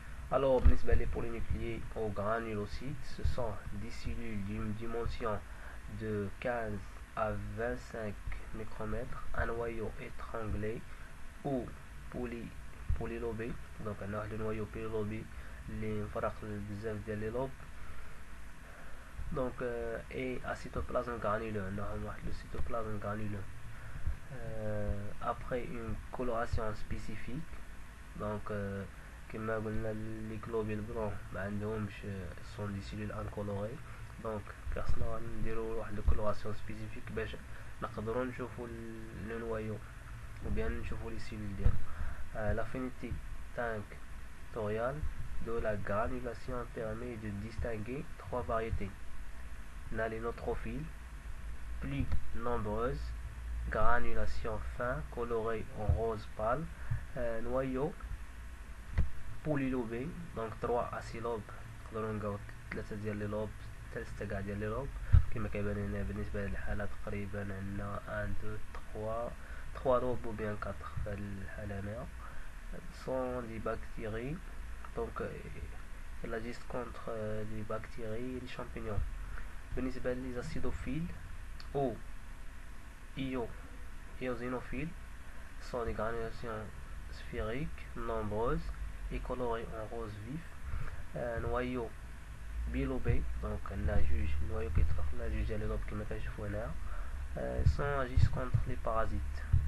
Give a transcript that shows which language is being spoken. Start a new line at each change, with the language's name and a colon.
French: Alors, بالنسبة les polynucléés aux granulocytes, ce sont des cellules d'une dimension de 15 à 25 micromètres, un noyau étranglé ou polylobé. Donc un noyau polylobé
Arabic: اللي مفرق بزاف ديال لي لوب.
French: Donc et à cytoplasme granuleux, le cytoplasme granuleux. Après une coloration spécifique, donc
Arabic: كما قلنا لي
French: globules blancs
Arabic: ما عندهمش
French: sont des cellules incolorées.
Arabic: donc خاصنا نديرو واحد الكولوراسيون سبيسيفيك باش نقدروا نشوفوا لو نوايو ou bien نشوفوا لي cellules ديالو.
French: l'affinité tinctoriale de la granulation permet de distinguer trois variétés. On a les neutrophiles, plus nombreuses, granulation fin colorée en rose pâle, noyau polylobé, donc 3 à 6 lobes.
Arabic: نقدروا نلقاو 3 ديال لي لوب حتى 6 كاع ديال لي لوب كما كيبان لنا بالنسبه للحاله. تقريبا عندنا 1 2 3 لوب ou bien 4 في هاد الحاله هنايا.
French: sont des bactéries, donc elles agissent contre les bactéries et les champignons. بالنسبه لي acidophiles ou eosinophiles sont des granulations sphériques nombreuses et colorées en rose vif. noyau bilobé, donc
Arabic: عندنا جوج نوايو كيطلق لنا جوج ديال لي لوب كما كنشوفوا هنايا.
French: sont agissent contre les parasites.